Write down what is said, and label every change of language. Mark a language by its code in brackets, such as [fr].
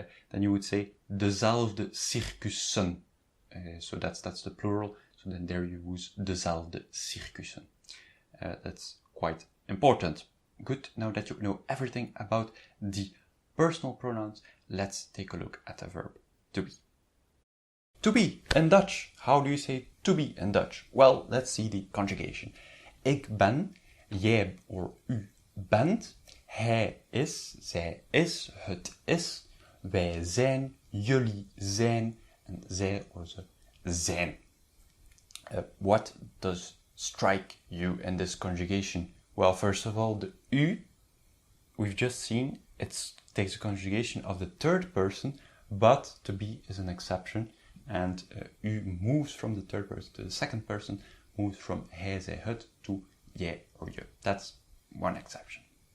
[en] Then you would say dezelfde circussen. So that's the plural, so then there you use dezelfde circussen. That's quite important. Good, now that you know everything about the personal pronouns, let's take a look at the verb to be. To be in Dutch. How do you say to be in Dutch? Well, let's see the conjugation. [nl] Ik ben, jij or u bent, hij is, zij is, het is, wij zijn, jullie zijn, en zij or ze zijn. [en] What does strike you in this conjugation? Well, first of all, the u, we've just seen, it takes a conjugation of the third person, but to be is an exception, and u moves from the third person to the second person, moves from hij, zij, het to jij or je. That's one exception.